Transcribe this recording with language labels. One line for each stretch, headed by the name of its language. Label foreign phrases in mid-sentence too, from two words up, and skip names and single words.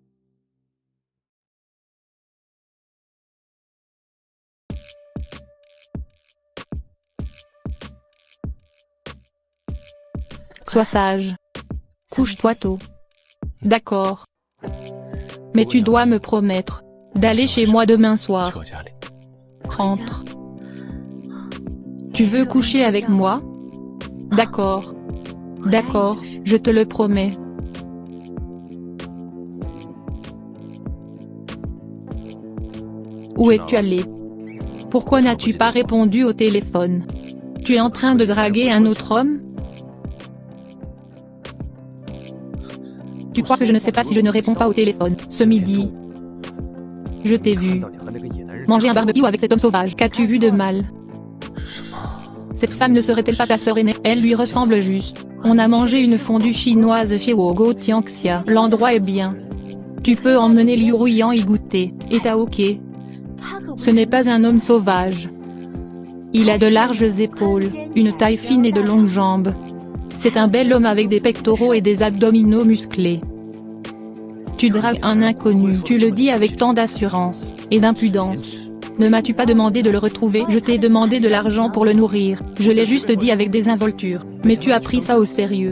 French: Sois sage. Couche-toi tôt. D'accord. Mais tu dois me promettre d'aller chez moi demain soir.
Chinese: 去我家里。
French: Rentre. Tu veux coucher avec moi? D'accord. D'accord, je te le promets. Où es-tu allé? Pourquoi n'as-tu pas répondu au téléphone? Tu es en train de draguer un autre homme? Tu crois que je ne sais pas si je ne réponds pas au téléphone? Ce midi, je t'ai vu
Chinese: 看到你和那个野男人
French: manger un barbecue avec cet homme sauvage. Qu'as-tu vu de mal? Cette femme ne serait-elle pas ta sœur aînée? Elle lui ressemble juste. On a mangé une fondue chinoise chez Wogo Tianxia. L'endroit est bien. Tu peux emmener Liu Ruyan y goûter. Et t'as ok.
Chinese: 他可不
French: Ce n'est pas un homme sauvage. Il a de larges épaules, une taille fine et de longues jambes. C'est un bel homme avec des pectoraux et des abdominaux musclés. Tu dragues un inconnu, tu le dis avec tant d'assurance et d'impudence. Ne m'as-tu pas demandé de le retrouver? Je t'ai demandé de l'argent pour le nourrir, je l'ai juste dit avec désinvolture, mais tu as pris ça au sérieux.